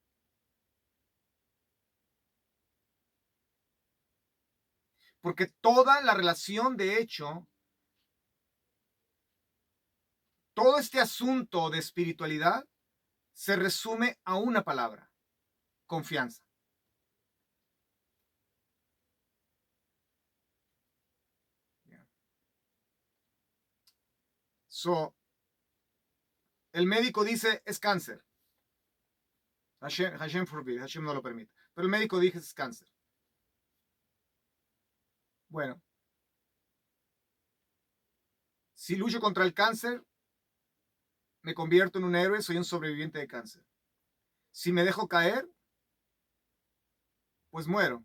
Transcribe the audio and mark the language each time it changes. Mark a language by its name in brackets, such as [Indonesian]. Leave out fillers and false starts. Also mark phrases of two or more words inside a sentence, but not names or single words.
[Spanish] Porque toda la relación, de hecho, todo este asunto de espiritualidad se resume a una palabra: confianza. So, el médico dice es cáncer. Hashem forbid, Hashem no lo permite. Pero el médico dice es cáncer. Bueno, si lucho contra el cáncer, me convierto en un héroe, soy un sobreviviente de cáncer. Si me dejo caer, pues muero.